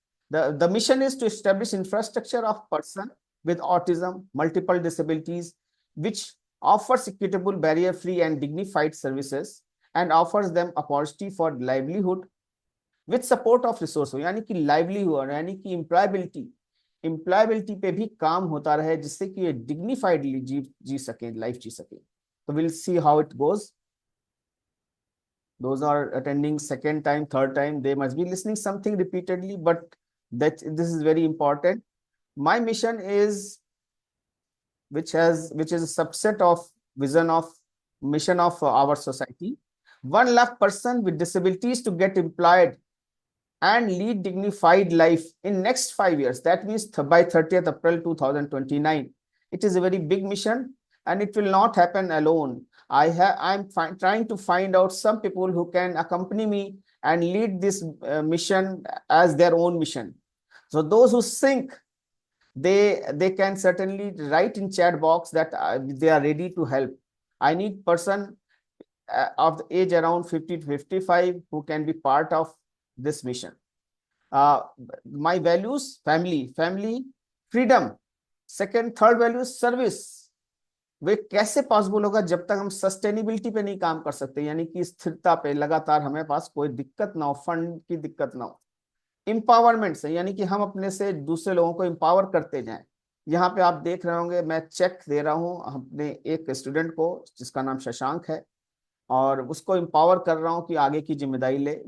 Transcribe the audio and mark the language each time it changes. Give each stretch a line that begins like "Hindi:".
English: The mission is to establish infrastructure of person with autism, multiple disabilities, which offers equitable, barrier free and dignified services, and offers them opportunity for livelihood with support of resource।
Hindi: यानी कि livelihood यानी कि employability पे भी काम होता रहे, जिससे कि ये डिग्निफाइडली जी सके, लाइफ जी सके।
English: तो will see how it goes. those are attending second time, third time, they must be listening something repeatedly, but that this is very important. My mission is, which is a subset of vision of mission of our society: 1 lakh person with disabilities to get employed and lead dignified life in next 5 years. That means by 30th April 2029. It is a very big mission, and it will not happen alone. I'm trying to find out some people who can accompany me and lead this mission as their own mission. So those who think, they can certainly write in chat box that they are ready to help. I need person of the age around 50 to 55 who can be part of this mission. My values: family, freedom, second, third value service.
Hindi: वे कैसे possible होगा जब तक हम sustainability पे नहीं काम कर सकते, यानी कि स्थिरता पे लगातार हमें पास कोई दिक्कत ना हो, फंड की दिक्कत ना हो। एम्पावरमेंट से यानी कि हम अपने से दूसरे लोगों को एम्पावर करते जाएं। यहाँ पे आप देख रहे होंगे मैं चेक दे रहा हूँ अपने एक स्टूडेंट को जिसका नाम शशांक है, और उसको एम्पावर कर रहा हूँ कि आगे की जिम्मेदारी ले।